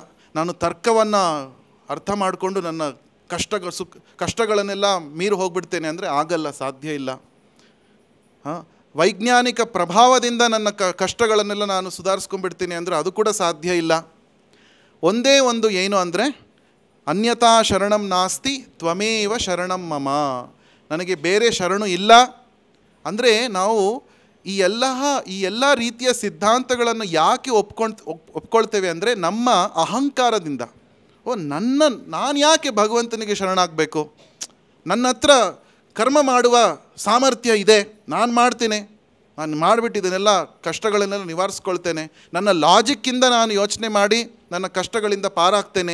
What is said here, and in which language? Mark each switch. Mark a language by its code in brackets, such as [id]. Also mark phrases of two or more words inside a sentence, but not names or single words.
[kn] ನಾನು ತರ್ಕವನ್ನು ಅರ್ಥ ಮಾಡಿಕೊಂಡು ನನ್ನ ಕಷ್ಟಗಳನ್ನೆಲ್ಲ ಮೀರಿ ಹೋಗ್ಬಿಡ್ತೇನೆ ಅಂದರೆ ಆಗಲ್ಲ, ಸಾಧ್ಯ ಇಲ್ಲ. ವೈಜ್ಞಾನಿಕ ಪ್ರಭಾವದಿಂದ ನನ್ನ ಕಷ್ಟಗಳನ್ನೆಲ್ಲ ನಾನು ಸುಧಾರಿಸ್ಕೊಂಡ್ಬಿಡ್ತೀನಿ ಅಂದರೆ ಅದು ಕೂಡ ಸಾಧ್ಯ ಇಲ್ಲ. ಒಂದೇ ಒಂದು ಏನು ಅಂದರೆ [sa] ಅನ್ಯಥಾ ಶರಣಂ ನಾಸ್ತಿ ತ್ವಮೇವ ಶರಣಂ ಮಮ, [kn] ನನಗೆ ಬೇರೆ ಶರಣು ಇಲ್ಲ. ಅಂದರೆ ನಾವು ಈ ಎಲ್ಲ ರೀತಿಯ ಸಿದ್ಧಾಂತಗಳನ್ನು ಯಾಕೆ ಒಪ್ಕೊಳ್ತೇವೆ ಅಂದರೆ ನಮ್ಮ ಅಹಂಕಾರದಿಂದ. ನಾನು ಯಾಕೆ ಭಗವಂತನಿಗೆ ಶರಣಾಗಬೇಕು? ನನ್ನ ಹತ್ರ ಕರ್ಮ ಮಾಡುವ ಸಾಮರ್ಥ್ಯ ಇದೆ, ನಾನು ಮಾಡ್ತೇನೆ, ನಾನು ಮಾಡಿಬಿಟ್ಟು ಇದನ್ನೆಲ್ಲ ಕಷ್ಟಗಳನ್ನೆಲ್ಲ ನಿವಾರಿಸ್ಕೊಳ್ತೇನೆ, ನನ್ನ ಲಾಜಿಕ್ಕಿಂದ ನಾನು ಯೋಚನೆ ಮಾಡಿ ನನ್ನ ಕಷ್ಟಗಳಿಂದ ಪಾರಾಗ್ತೇನೆ.